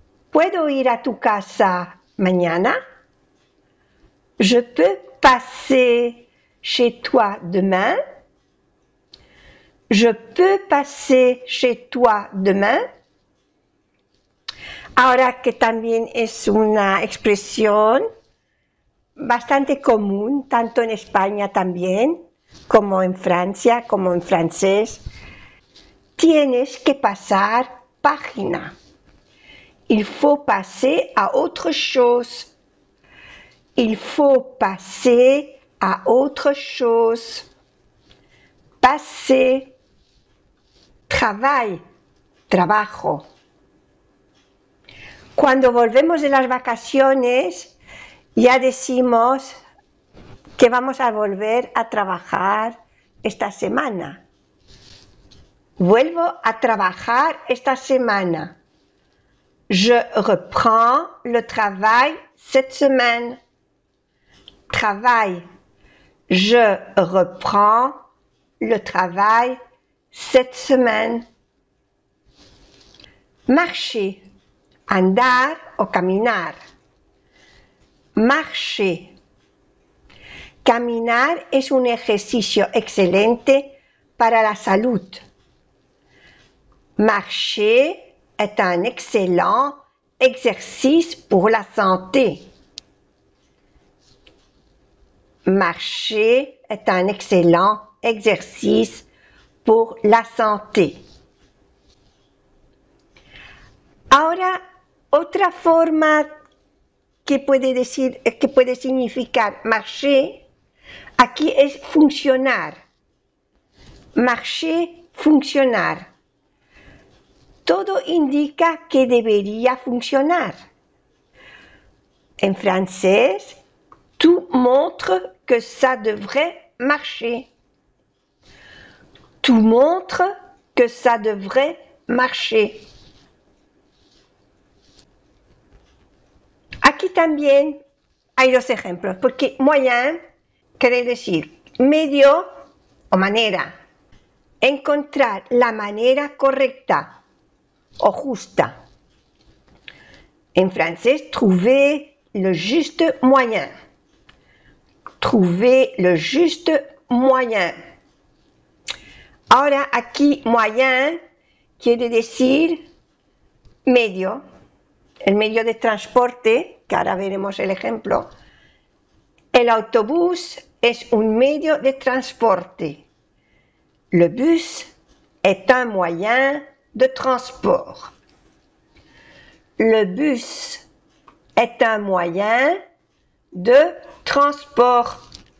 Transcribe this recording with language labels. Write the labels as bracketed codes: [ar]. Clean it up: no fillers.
[es] ¿Puedo ir a tu casa mañana? [fr] Je peux passer chez toi demain? Je peux passer chez toi demain? [es] Ahora que también es una expresión bastante común, tanto en España también, como en Francia, como en francés. Tienes que pasar página. [fr] Il faut passer à autre chose. Il faut passer à autre chose. Passer. Travail, trabajo. [es] Cuando volvemos de las vacaciones, ya decimos que vamos a volver a trabajar esta semana. Vuelvo a trabajar esta semana. [fr] Je reprends le travail cette semaine. Travail. Je reprends le travail cette semaine. [es] Marcher. Andar o caminar. Marcher. Caminar es un ejercicio excelente para la salud. [fr] Marcher est un excellent exercice pour la santé. Marcher est un excellent exercice pour la santé. [es] Ahora, otra forma que puede significar marcher, aquí es funcionar. Marcher funcionar. Todo indica que debería funcionar. En francés, [fr] tout montre que ça devrait marcher. Tout montre que ça devrait marcher. [es] Aquí también hay dos ejemplos, porque moyen quiere decir medio o manera. Encontrar la manera correcta o justa. En francés, [fr] trouver le juste moyen. Trouver le juste moyen. [es] Ahora aquí moyen quiere decir medio, el medio de transporte, que ahora veremos el ejemplo. El autobús es un medio de transporte. [fr] Le bus est un moyen de transport. Le bus est un moyen de transport.